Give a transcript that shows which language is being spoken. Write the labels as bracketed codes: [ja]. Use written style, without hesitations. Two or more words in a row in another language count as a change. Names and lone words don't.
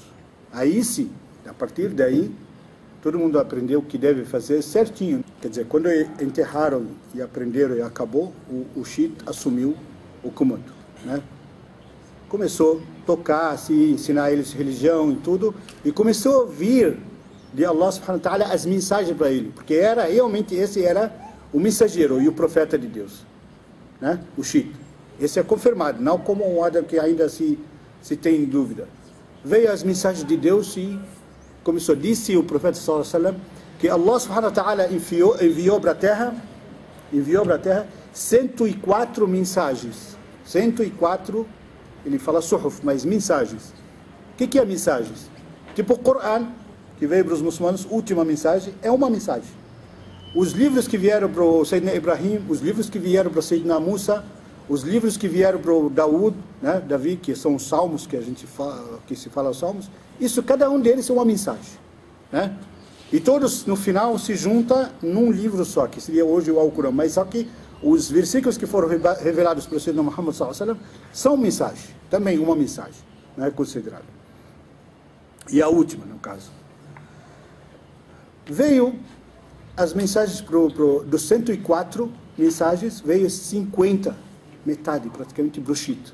[pt] Aí sim, a partir daí, todo mundo aprendeu o que deve fazer certinho. Quer dizer, quando enterraram e aprenderam e acabou, o Shit assumiu o comando, né? começou a tocar, se ensinar eles religião e tudo, e começou a ouvir de [ar] الله سبحانه وتعالى [pt] as mensagens para ele, porque era realmente esse era o mensageiro e o profeta de Deus, né? O Shit. Esse é confirmado, não como um Adam que ainda se tem dúvida. Veio as mensagens de Deus e começou, disse o profeta [ar] صلى الله عليه وسلم, [pt] que [ar] الله سبحانه وتعالى [pt] enviou para a terra 104 mensagens. 104, ele fala suhuf, mas mensagens. O que é mensagens? Tipo o Coran, que veio para os muçulmanos, última mensagem, é uma mensagem. Os livros que vieram para o Sayyidina Ibrahim, os livros que vieram para o Sayyidina Musa, os livros que vieram para o Daud, né, Davi, que são os salmos que a gente fala, que se fala os salmos, isso, cada um deles é uma mensagem, né? E todos, no final, se juntam num livro só, que seria hoje o Alcorão. Mas só que os versículos que foram revelados pelo [ar] سيدنا محمد صلى الله عليه وسلم [pt] são mensagem, também uma mensagem, não é considerada. E a última, no caso. Veio as mensagens dos 104 mensagens, veio 50, metade, praticamente, brochito.